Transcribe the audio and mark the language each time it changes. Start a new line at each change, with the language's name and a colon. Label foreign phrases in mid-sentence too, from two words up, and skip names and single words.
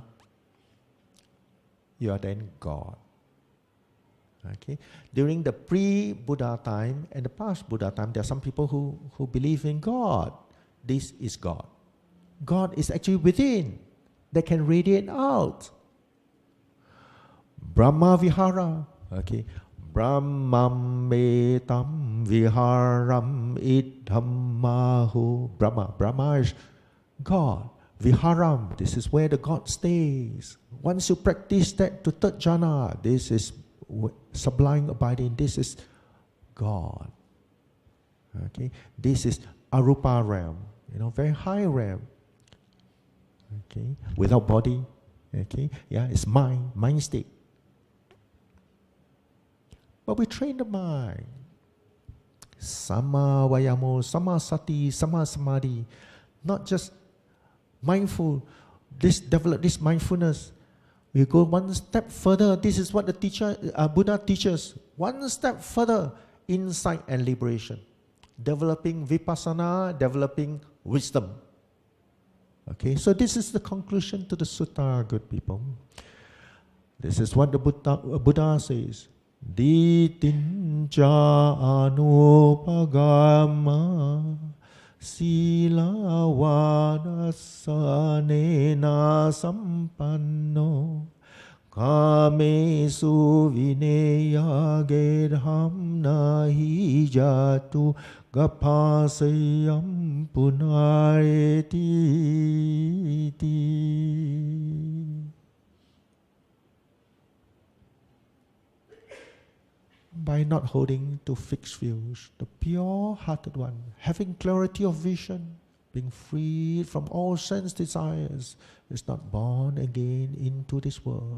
English: You are then God. Okay. During the pre-Buddha time and the past-Buddha time, there are some people who believe in God. This is God. God is actually within. They can radiate out.
Pali: Brahma Vihara. Okay. Brahmam metam viharam idhammahu.
English: Brahma is God. Viharam, this is where the God stays. Once you practice that to third jhana, this is sublime abiding, this is God. Okay, this is arupa realm, very high realm. Okay, without body. Okay, it's mind state. But we train the mind.
Pali: Sama vayamo, sama sati, sama samadhi.
English: Not just mindful. Develop this mindfulness. We go one step further. This is what the Buddha teaches. One step further, insight and liberation. Developing vipassana, developing wisdom. Okay, so this is the conclusion to the sutta, good people. This is what the Buddha says.
Pali: Ditinja anupagama sila vadasanena sampanno kamesu vineya gedham nahi jatu gapasayam punareti.
English: By not holding to fixed views, the pure-hearted one, having clarity of vision, being freed from all sense desires, is not born again into this world.